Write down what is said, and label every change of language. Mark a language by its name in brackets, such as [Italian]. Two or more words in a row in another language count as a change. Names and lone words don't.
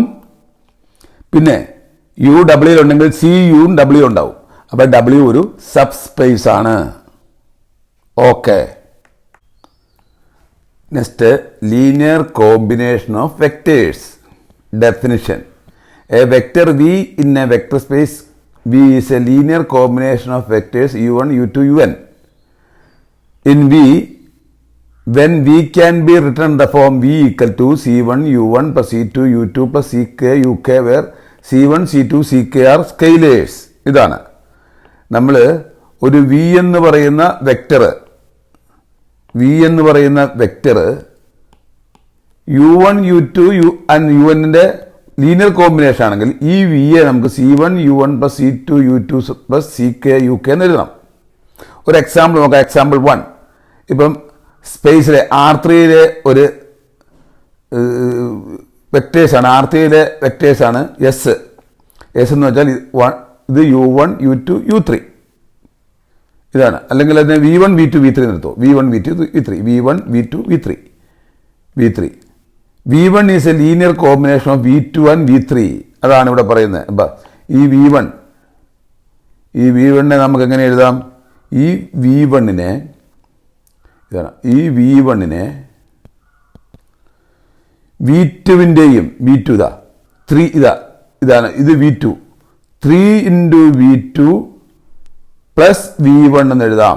[Malayalam] പിന്നെ യു ഡബ്ല്യൂയിലുണ്ടെങ്കിൽ സി യുവും ഡബ്ല്യൂ ഉണ്ടാവും. അപ്പോൾ W ഒരു സബ്സ്പേസ് ആണ്. ഓക്കെ. [English] Next, linear combination of vectors. Definition: a vector V in a vector space V is a linear combination of vectors u1, u2, un. In V, when V can be written in the form V equal to C1 U1 plus C2 U2 plus CK UK where C1 C2 CK are scalars. [Malayalam] ഇതാണ് നമ്മൾ ഒരു V എന്ന് പറയുന്ന വെക്ടർ U1 U2 and UN-ന്റെ [English] linear combination [Malayalam] ആണെങ്കിൽ ഈ V യെ നമുക്ക് C1 U1 plus C2 U2 plus CK UK എന്ന് എഴുതാം. ഒരു എക്സാമ്പിൾ നോക്കാം. എക്സാമ്പിൾ 1. ഇപ്പം സ്പേസിലെ R3യിലെ ഒരു വെക്ടേഴ്സാണ്, R3യിലെ വെക്ടേഴ്സാണ് എസ് എന്ന് വെച്ചാൽ ഇത് U1 U2 U3 ഇതാണ്. അല്ലെങ്കിൽ അതിനെ V1 V2 V3 നിർത്തുമോ? V1 V2 V3 V1 V2 V3 [English] V1 is a linear combination of V2 and V3. [Malayalam] അതാണ് ഇവിടെ പറയുന്നത്. അപ്പം ഈ V1നെ നമുക്ക് എങ്ങനെ എഴുതാം? ഈ V1നെ V2വിൻ്റെയും V2 ഇതാണ് ഇത് V2 3 into V2 പ്ലസ് V1 എന്ന് എഴുതാം.